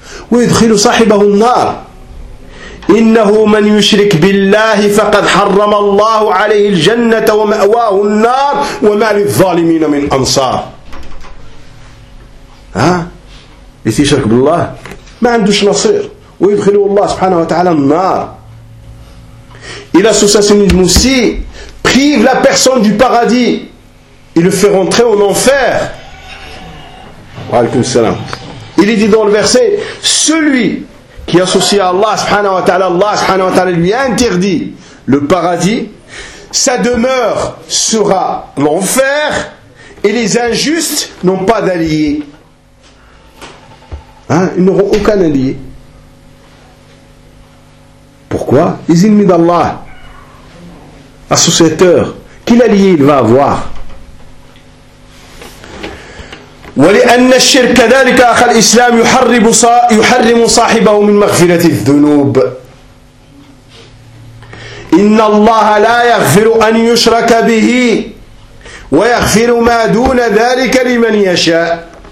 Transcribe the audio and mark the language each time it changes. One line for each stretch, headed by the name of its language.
Arabic: ويدخل صاحبه النار إنه من يشرك بالله فقد حرم الله عليه الجنة ومأواه النار وما للظالمين من أنصار إذا يشرك بالله ما عندوش نصير ويدخلوا الله سبحانه وتعالى النار إلى
French: associationnisme aussi prive la personne du paradis et le fait rentrer en enfer.
Arabic: وعليكم السلام.
French: Il est dit dans le verset, celui qui associe à Allah سبحانه وتعالى, Allah سبحانه وتعالى lui interdit le paradis, sa demeure sera l'enfer et les injustes n'ont pas d'alliés. Hein? Ils n'auront aucun allié. Pourquoi? Les ennemis d'Allah, associateurs, quel allié il va avoir?
Arabic: ولأن الشرك كذلك أخى الإسلام يحرم صاحبه من مغفرة الذنوب. إن الله لا يغفر أن يشرك به ويغفر ما دون ذلك لمن يشاء.